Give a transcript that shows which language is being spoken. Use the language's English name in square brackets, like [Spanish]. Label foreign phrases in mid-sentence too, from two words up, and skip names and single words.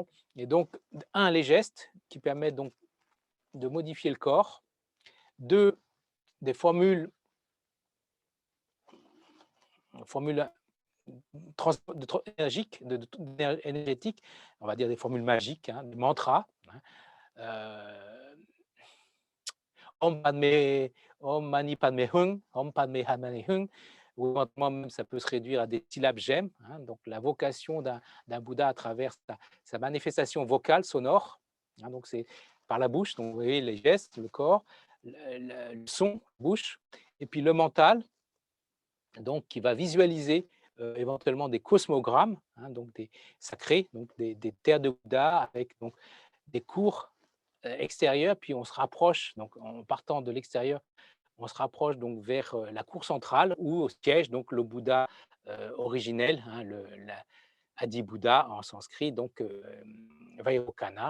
[French] Et donc, les gestes qui permettent donc de modifier le corps, des formules énergétiques, on va dire des formules magiques, hein, des mantras. Hein, [Sanskrit] ॐ पद्मे ॐ मणि पद्मे हुं ॐ पद्मे हमनि हुं, [French] ou éventuellement même ça peut se réduire à des syllabes gemmes, hein, donc la vocation d'un Bouddha à travers sa manifestation vocale, sonore, hein, donc c'est par la bouche, donc vous voyez les gestes, le corps, le son, bouche, et puis le mental, donc qui va visualiser éventuellement des cosmogrammes, hein, donc des sacrés, donc des terres de Bouddha avec donc des cours extérieurs, puis on se rapproche, donc en partant de l'extérieur, on se rapproche donc vers la cour centrale où siège donc le Bouddha originel, hein, la Adi Bouddha en sanskrit, donc Vairocana.